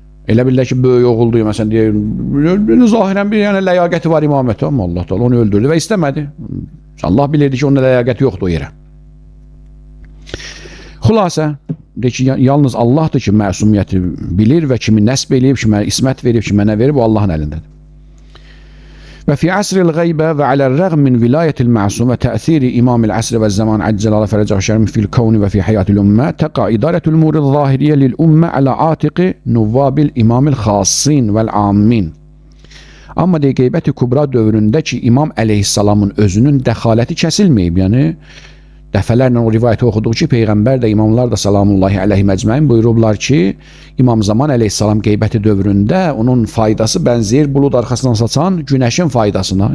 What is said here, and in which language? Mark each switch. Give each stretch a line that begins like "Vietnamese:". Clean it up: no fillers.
Azerbaijani: Elə bilirlər ki, böyük oğuldur, məsələn, deyir, zahirən bir ləyaqəti var imamətə, amma Allah da onu öldürdü və istəmədi. Allah bilirdi ki, onun ləyaqəti yoxdur o yerə. Xülasə, deyir ki, yalnız Allahdır ki, məsumiyyəti bilir və kimi nəsb eləyib, kimə ismət verib, kimə nə verib, o Allahın əlindədir.
Arabic: وفي عصر الغيبة وعلى الرغم من ولاية المعصوم وتأثير إمام العصر والزمان عجل الله فرجه الشريف في الكون وفي حياة الأمة تقع إدارة الأمور الظاهرية للأمة على عاتق نواب الإمام الخاصين والعامين.
Azerbaijani: Amma deyək, Qeybət-i Kubra dövründə ki, İmam əleyhissalamın özünün dəxaləti kəsilməyib, yəni dəfələrlə o rivayəti oxuduq ki, Peyğəmbər də, imamlar da salamullahi əleyhi məcməin buyurublar ki, İmam Zaman əleyhissalam qeybəti dövründə onun faydası bənzəyir bulud arxasından saçan günəşin faydasına.